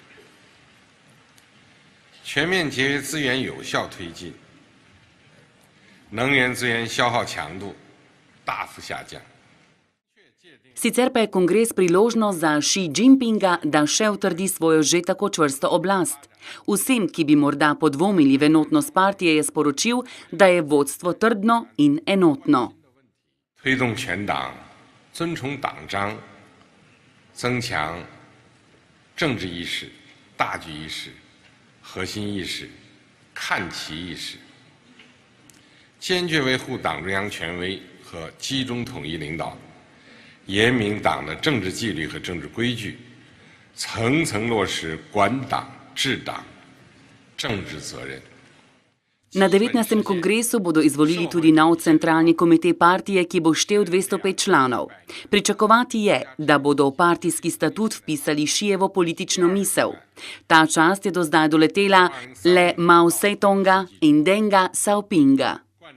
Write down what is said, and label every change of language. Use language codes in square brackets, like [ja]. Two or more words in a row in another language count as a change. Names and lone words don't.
[zh] 全面节约资源有效推进，能源资源消耗强度大幅下降。 [sl] Sicer pa je kongres priložnost za Xi Jinpinga, da še utrdi svojo že tako čvrsto oblast. Vsem, ki bi morda podvomili v enotnost partije, je sporočil, da je vodstvo trdno in enotno. [zh] 推动全党遵从党章，增强政治意识、大局意识、核心意识、看齐意识，坚决维护党中央权威和集中统一领导。严明党的政治纪律和政治规矩，层层落实管党治党政治责任。 [sl] Na 19. kongresu bodo izvolili tudi nov centralni komite partije, ki bo štel 205 članov. Pričakovati je, da bodo v partijski statut vpisali Xijevo politično misel. Ta čast je do zdaj doletela le Mao Zedonga in Denga Xiaopinga.